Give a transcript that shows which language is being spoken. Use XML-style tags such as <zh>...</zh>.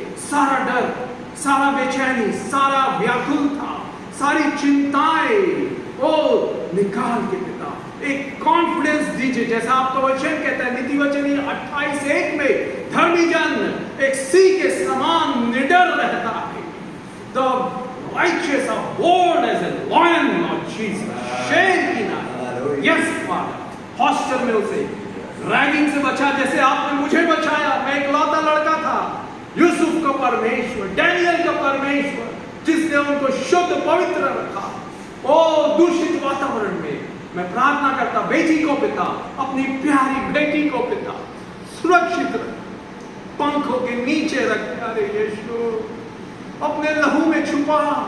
<hi>सारा डर, सारा बेचैनी, सारा व्याकुलता, सारी चिंताएं ओ निकाल के पिता एक कॉन्फिडेंस दीजिए, जैसा आपका वचन कहता है नीति वचन 28:1 में, धर्मी जन एक सिंह के समान निडर रहता है।</hi> <en>The righteous are bold as a lion, Lord Jesus.</en> <hi>शेर की नाई।</hi> <en>Yes, Father.</en> <hi>हॉस्टल में उसे रैगिंग से बचा, जैसे आपने मुझे बचाया। मैं एक लौता लड़का था। यूसुफ का परमेश्वर, डैनियल का परमेश्वर, जिसने उनको शुद्ध पवित्र रखा ओ दूषित वातावरण में। मैं प्रार्थना करता बेटी को पिता, अपनी प्यारी बेटी को पिता सुरक्षित रख, पंखों के नीचे रख प्यारे यीशु, अपने लहू में छुपा।</hi>